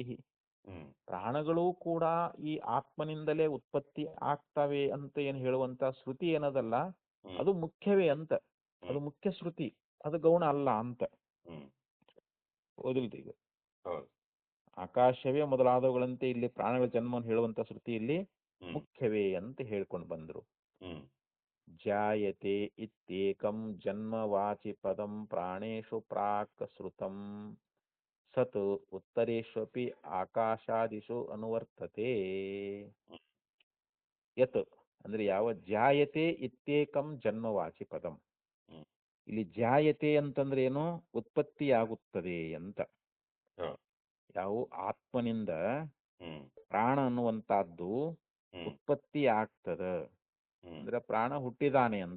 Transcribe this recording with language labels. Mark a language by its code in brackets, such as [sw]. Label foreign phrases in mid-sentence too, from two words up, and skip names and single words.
[kn] ಪ್ರಾಣಗಳು ಕೂಡ ಈ ಆತ್ಮನಿಂದಲೇ ಉತ್ಪತ್ತಿ ಆಗ್ತವೆ ಅಂತ ಏನು ಹೇಳುವಂತ ಶ್ರುತಿ ಏನದಲ್ಲ, ಅದು ಮುಖ್ಯವೇ ಅಂತ. ಅದು ಮುಖ್ಯ ಶ್ರುತಿ, ಅದು ಗೌಣ ಅಲ್ಲ ಅಂತ. ಓದಿಲ್ರಿ ಈಗ ಆಕಾಶವೇ ಮೊದಲಾದವುಗಳಂತೆ ಇಲ್ಲಿ ಪ್ರಾಣಗಳ ಜನ್ಮವನ್ನು ಹೇಳುವಂತ ಶ್ರುತಿಯಲ್ಲಿ ಮುಖ್ಯವೇ ಅಂತ ಹೇಳ್ಕೊಂಡು ಬಂದ್ರು. [sa] जायते इत्येकं जन्मवाचि पदं प्राणेशु प्राक् श्रुतं सत् उत्तरेश्वपि आकाशादिषु अनुवर्तते. [kn] ಯತ್ ಅಂದ್ರೆ ಯಾವ [sa] जायते इत्येकं जन्मवाचि पदं, [kn] ಇಲ್ಲಿ ಜಾಯತೆ ಅಂತಂದ್ರೆ ಏನು, ಉತ್ಪತ್ತಿಯಾಗುತ್ತದೆ ಅಂತ. ಯಾವ ಆತ್ಮನಿಂದ ಪ್ರಾಣ ಅನ್ನುವಂತಹದ್ದು ಉತ್ಪತ್ತಿ ಆಗ್ತದ ಅಂದ್ರೆ ಪ್ರಾಣ ಹುಟ್ಟಿದಾನೆ ಅಂತ.